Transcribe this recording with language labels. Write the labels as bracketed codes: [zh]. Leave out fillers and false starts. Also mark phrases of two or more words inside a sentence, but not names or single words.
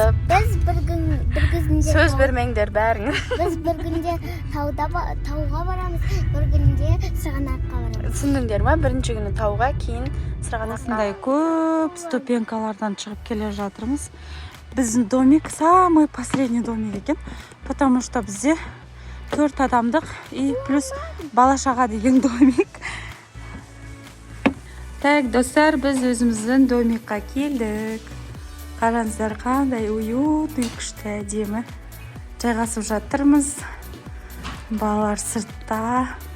[kk] Біз бір күнде сөз бермеңдер бәрің. Біз бір күнде тауға барамыз, бір күнде сырғанаққа барамыз. Түсіндіңдер ма? Бірінші күні тауға, кейін сырғанаққа. Осындай көп ступенькалардан шығып келе жатырмыз. Біздің домик [ru] самый последний домик [kk] екен, [ru] потому что [kk] бізде 4 адамдық [ru] и плюс [kk] бала-шаға деген домик. Так, достар, біз өзіміздің домикқа келдік. Қараңыздар, қандай уютный, күшті, әдемі. Жайғасып жатырмыз. Балалар сыртта.